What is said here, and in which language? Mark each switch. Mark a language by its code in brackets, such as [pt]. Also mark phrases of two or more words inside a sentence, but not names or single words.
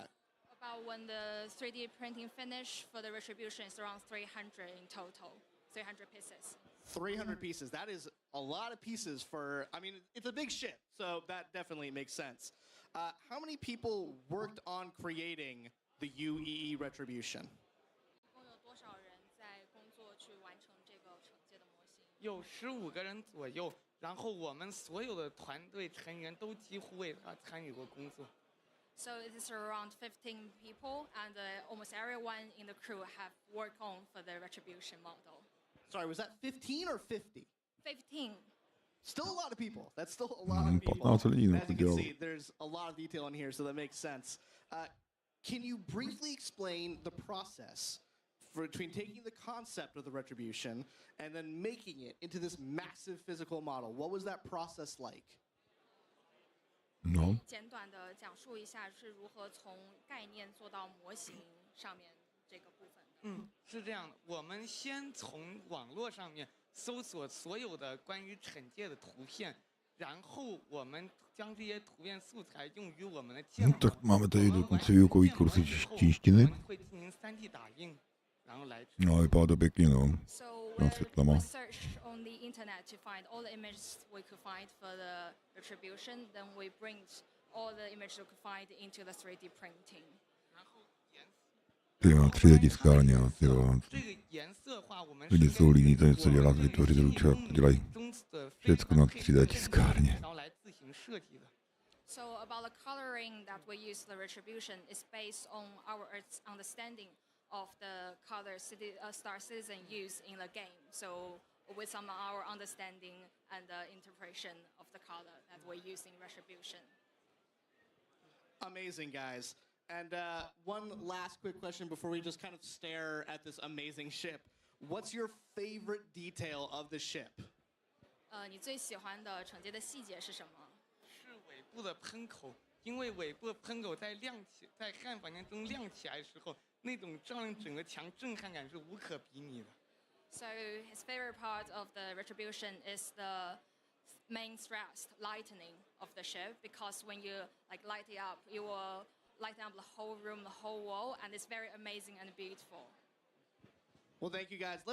[en] About when the 3D printing finish for the retribution is around 300 in total, 300 pieces. 300 pieces. That is a lot of pieces for, I mean, it's a big ship, so that definitely makes sense. How many people worked on creating the UEE Retribution? [zh] 有15个人左右，然后我们所有的团队成员都几乎为他参与过工作。 [en] So it is around 15 people, and almost everyone in the crew have worked on for the retribution model. Sorry, was that 15 or 50? 15. Still a lot of people. That's still a lot of people. [cs] 15 lidí, no, [en] As to you can [cs] dělalo. [en] see, there's a lot of detail in here, so that makes sense. Can you briefly explain the process between taking the concept of the retribution and then making it into this massive physical model? What was that process like? [cs] No. [zh] 简短的讲述一下是如何从概念做到模型上面这个部分。是这样的，我们先从网络上面搜索所有的关于惩戒的图片，然后我们将这些图片素材用于我们的建 [cs] No [zh] 模。 [cs] tak máme tady dokonce výukový kurzy čínštiny. [zh] 我们会进行 3D 打印，然后来。 [cs] No, vypadá to pěkně, no. [en] So [cs] No, světlama. [en] we searched on the internet to find all the images we could find for the retribution. Then we bring all the images we could find into the 3D printing. [cs] Ty jo, 3D tiskárně, ty jo. [zh] 这个颜色化我们 [cs] Lidi jsou líní to něco dělat, vytvořit ručák, to dělají všecko na 3D tiskárně. [zh] 然后来自行设计的。 [en] So about the coloring that we use the retribution is based on our understanding of the color Star Citizen use in the game. So with some of our understanding and the interpretation of the color that we use in retribution. Amazing, guys. And one last quick question before we just kind of stare at this amazing ship. What's your favorite detail of the ship? [zh] 你最喜欢的惩戒的细节是什么？是尾部的喷口，因为尾部的喷口在汉房间中亮起来的时候，那种让整个墙震撼感是无可比拟的。 [en] So his favorite part of the retribution is the main thrust lightening of the ship, because when you like light it up, you will lighten up the whole room, the whole wall, and it's very amazing and beautiful. Well, thank you, guys.